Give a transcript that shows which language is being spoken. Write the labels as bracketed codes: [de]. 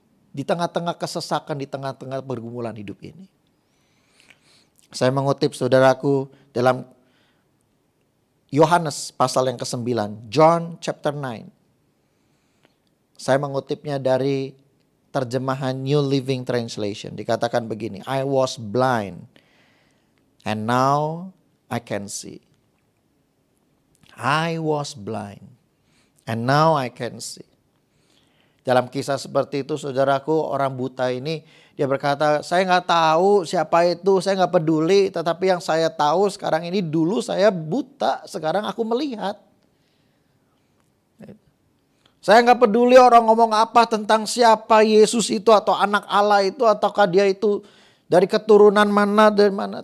[id] Di tengah-tengah kesesakan, di tengah-tengah pergumulan hidup ini. Saya mengutip saudaraku dalam Yohanes pasal yang ke-9, [en] John chapter 9. [id] Saya mengutipnya dari terjemahan New Living Translation. Dikatakan begini, [en] I was blind and now I can see. I was blind and now I can see. [id] Dalam kisah seperti itu saudaraku, orang buta ini dia berkata, saya nggak tahu siapa itu, saya nggak peduli. Tetapi yang saya tahu sekarang ini, dulu saya buta, sekarang aku melihat. Saya nggak peduli orang ngomong apa tentang siapa Yesus itu atau anak Allah itu, ataukah dia itu dari keturunan mana dari mana.